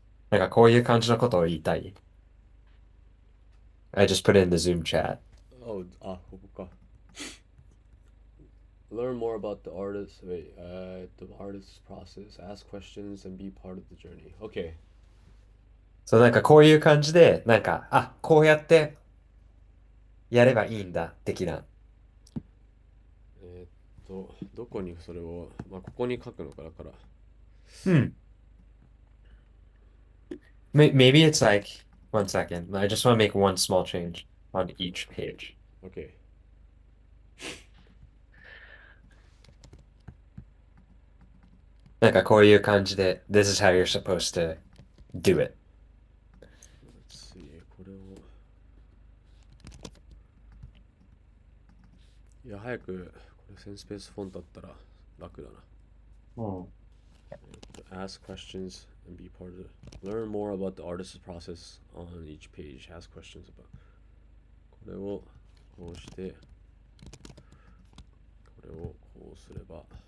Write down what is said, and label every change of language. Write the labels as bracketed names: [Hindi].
[Japanese] なんかこういう感じのことを言いたい. [English] I just put it in the Zoom chat. [Japanese] Oh, あ、ここか。 [English] Learn more about the artist. Wait, the artist's process. Ask questions and be part of the journey. Okay. [Japanese] そう、なんかこういう感じで、なんか、あ、こうやってやればいいんだ、的な。どこにそれを、まあ、ここに書くのかだから。 Hmm. [English] Maybe it's like, one second. I just want to make one small change on each page. Okay. [Japanese] なんかこういう感じで、 [English] this is how you're supposed to do it. Let's see. [Japanese] これを。いや、早く、これセンスペースフォントだったら楽だな。 [English] Ask questions and be part of it. Learn more about the artist's process on each page. Ask questions about. [Japanese] これをこうして、これをこうすれば。